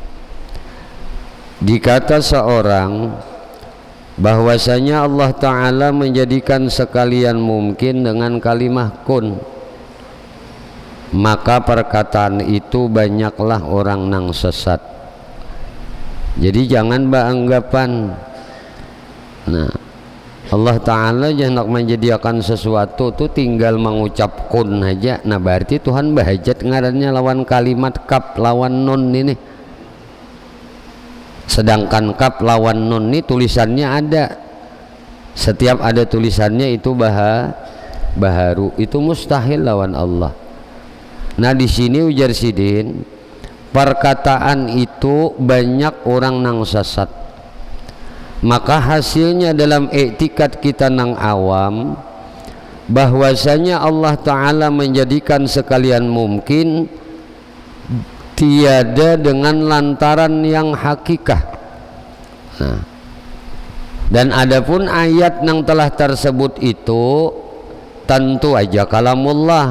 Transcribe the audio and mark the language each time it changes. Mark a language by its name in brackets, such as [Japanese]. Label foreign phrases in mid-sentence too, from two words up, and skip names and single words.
[Indonesian] Dikata seorang bahwasanya Allah Ta'ala menjadikan sekalian mungkin dengan kalimah kun, maka perkataan itu banyaklah orang nang sesat. Jadi jangan beranggapan nah Allah Ta'ala jangan menjadikan sesuatu tuh tinggal mengucap kun aja. [Banjar] Nah berarti Tuhan bahajat ngarannya lawan kalimat kap lawan nun ini. Sedangkan kap lawan nun ini tulisannya ada. Setiap ada tulisannya itu baharu, itu mustahil lawan Allah. Nah di sini ujar Sidin, perkataan itu banyak orang nang sesat. [Indonesian] Maka hasilnya dalam i'tikad kita nang awam bahwasanya Allah Ta'ala menjadikan sekalian mungkin tiada dengan lantaran yang hakikah. Nah, dan adapun ayat yang telah tersebut itu tentu aja kalamullah.